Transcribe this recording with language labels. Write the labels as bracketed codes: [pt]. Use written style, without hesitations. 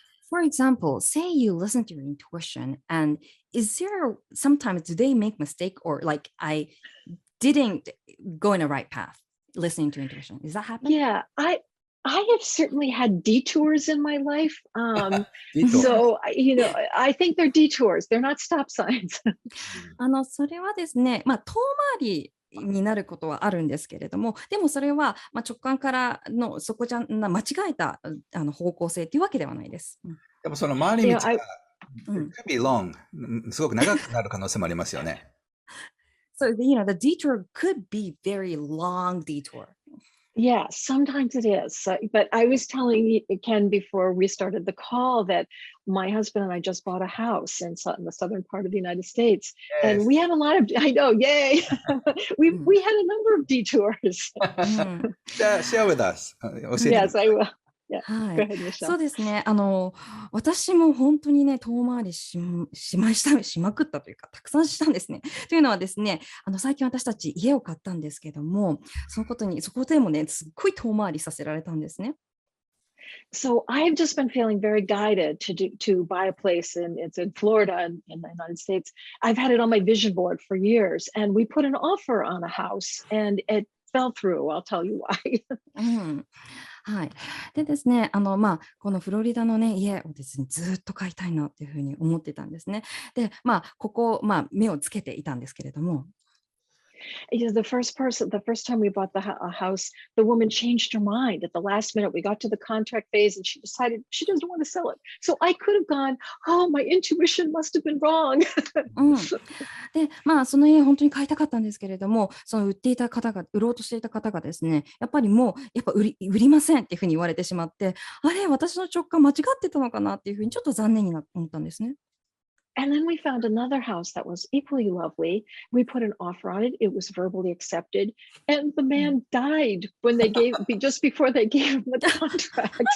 [en] For example, say you listen to your intuition and is there sometimes do they make mistake or like I didn't go in the right path listening to intuition? Does that happen? Yeah, I have certainly had detours in my life. [ja] いいと。 [en] So, you know, I think they're detours. They're not stop signs. [ja] それはですね、遠回りになることはあるんですけれども、でもそれは直感からのそこじゃな間違えた方向性というわけではないです。でもその回り道が [en] Yeah, could be long [ja] すごく長くなる可能性もありますよね。 [en] So, you know, the detour could be very long detour. Yeah, sometimes it is. But I was telling Ken before we started the call that my husband and I just bought a house in the southern part of the United States. And we had a lot of, I know, yay. we had a number of detours. Share with us. [ja] 教えて [en] Yes, I will. Yeah. [ja] は [en] Go [ja] い。 [en] ahead, [ja] そ [en] Michelle. [ja] うですね。私も本当にね、遠回りしまくったというか、たくさんしたんですね。というのはですね、最近私たち家を買ったんですけども、そこでもね、すっごい遠回りさせられたんですね。 [en] So I've just been feeling very guided to buy a place in it's in Florida in the United States. I've had it on my vision board for years, and we put an offer on a house, and it fell through. I'll tell you why. [ja] うん。はい。でですね、このフロリダのね、家をですね、ずっと買いたいなっていうふうに思ってたんですね。で、目をつけていたんですけれども、 [en] The first time we bought a house, the woman changed her mind at the last minute. We got to the contract phase, and she decided she doesn't want to sell it. So I could have gone, oh, my intuition must have been wrong. [ja] うん。で、その家本当に買いたかったんですけれども、その売ろうとしていた方がですね、やっぱ売りませんっていうふうに言われてしまって、あれ、私の直感間違ってたのかなっていうふうにちょっと残念に思ったんですね。 [en] And then we found another house that was equally lovely. We put an offer on it. It was verbally accepted. And the [ja] うん。 [en] man died when just before they gave him the contract.